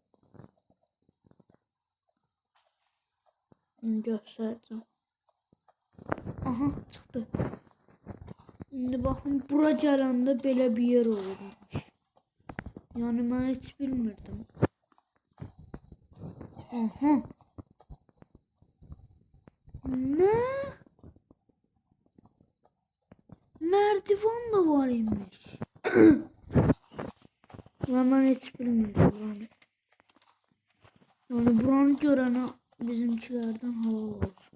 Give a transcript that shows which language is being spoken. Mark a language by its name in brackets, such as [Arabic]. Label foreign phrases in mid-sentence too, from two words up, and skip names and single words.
[Azerbaijani] Göstərəcəm. Aha, çıxdı. İndi baxın, bura gələndə belə bir yer olurmuş. Yəni mən heç bilmirdim. Aha. [Turkish] Ne? Merdiven de var imiş. Ben hiç bilmirdim. Yani buranı görene bizimkilerden halal olsun.